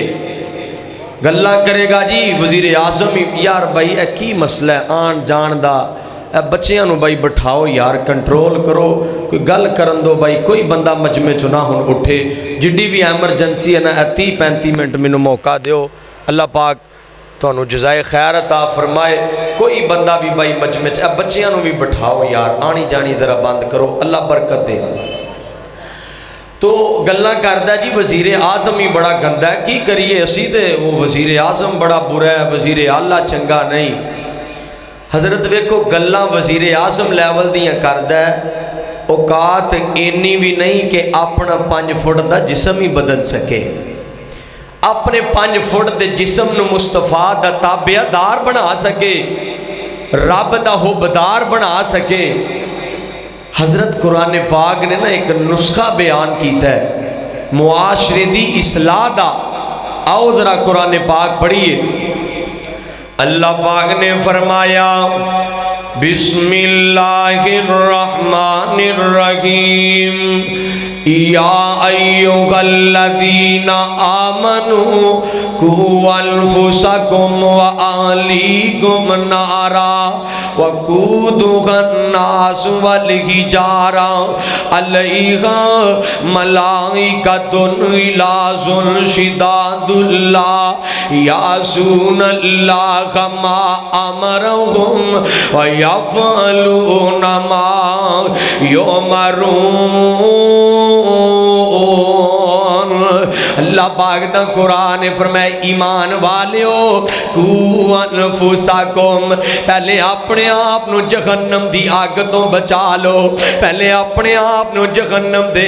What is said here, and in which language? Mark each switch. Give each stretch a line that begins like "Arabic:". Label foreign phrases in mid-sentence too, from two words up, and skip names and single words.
Punjabi: گلا کرے گا جی وزیر اعظم، یار بھائی اے کی مسئلہ ہے آن جان دا، اے بچیاں نو بھائی بٹھاؤ یار، کنٹرول کرو، کوئی گل کرن دو بھائی، کوئی بندہ مجمع چ نہ ہن اٹھے، جڈی بھی ایمرجنسی ہے نا 30-35 منٹ مینوں موقع دیو، اللہ پاک تانوں جزائے خیر عطا فرمائے، کوئی بندہ بھی بھائی مجمع چ، اے بچیاں نو بھی بٹھاؤ یار، آنی جانی ذرا بند کرو، اللہ برکت دے۔ تو گلاں کردا جی وزیر اعظم ہی بڑا گندا ہے، کی کریے اسی تے وہ وزیر اعظم بڑا برا ہے، وزیر اعلیٰ چنگا نہیں۔ حضرت ویکھو گلاں وزیر اعظم لیول دیاں کردا ہے، اوقات اینی بھی نہیں کہ اپنا 5 فٹ دا جسم ہی بدل سکے، اپنے 5 فٹ دے جسم نو مصطفیٰ دا تابع دار بنا سکے، رب دا حبدار بنا سکے۔ حضرت قرآن پاک نے نا ایک نسخہ بیان کیتا ہے معاشرے دی اصلاح دا، آؤ ذرا قرآن پاک پڑھیے۔ اللہ پاک نے فرمایا
Arabic: بسم اللہ الرحمن الرحیم یا ایھا الذین آمنوا قوا انفسکم واہلیکم نارا وقودها الناس والحجارہ علیہا ملائکۃ غلاظ شداد لا یعصون اللہ ما امرہم ویفعلون ما یؤمرون۔
Punjabi: اللہ پاک دا قرآن فرمائے ایمان والیو
Arabic: قو انفسکم،
Punjabi: پہلے اپنے آپ نو جہنم دی آگ تو بچا لو، پہلے اپنے آپ نو جہنم دے